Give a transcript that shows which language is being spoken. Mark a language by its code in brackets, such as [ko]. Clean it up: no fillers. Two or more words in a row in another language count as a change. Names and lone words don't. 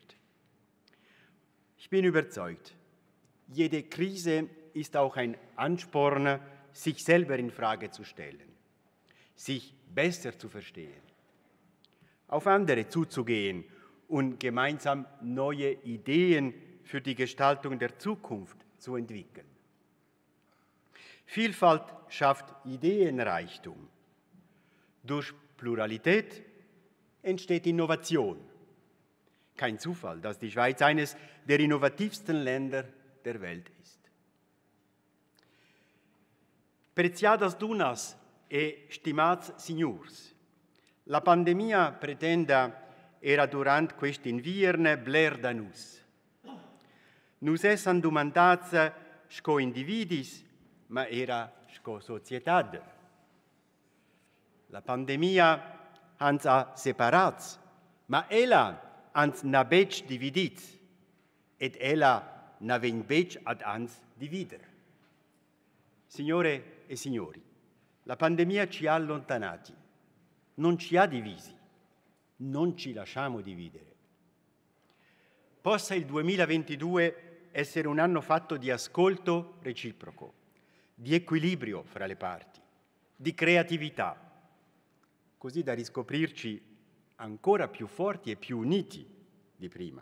[de] Ich bin überzeugt, jede Krise ist auch ein Ansporn, sich selber in Frage zu stellen, sich besser zu verstehen, auf andere zuzugehen und gemeinsam neue Ideen für die Gestaltung der Zukunft zu entwickeln. Vielfalt schafft Ideenreichtum. Durch Pluralität entsteht Innovation. Kein Zufall, dass die Schweiz eines der innovativsten Länder der Welt ist. [rm] Preziadas dunas e stimats signors, la pandemia pretenda era durant quest'invierne bler da nus. Nus essan dumandats sco individis, ma era sco societad. La pandemia ans a separats, ma ella ans na bec dividits, et ella na ven bec ad ans divider. [it] Signore e signori, la pandemia ci ha allontanati, non ci ha divisi, non ci lasciamo dividere. Possa il 2022 essere un anno fatto di ascolto reciproco, di equilibrio fra le parti, di creatività, così da riscoprirci ancora più forti e più uniti di prima.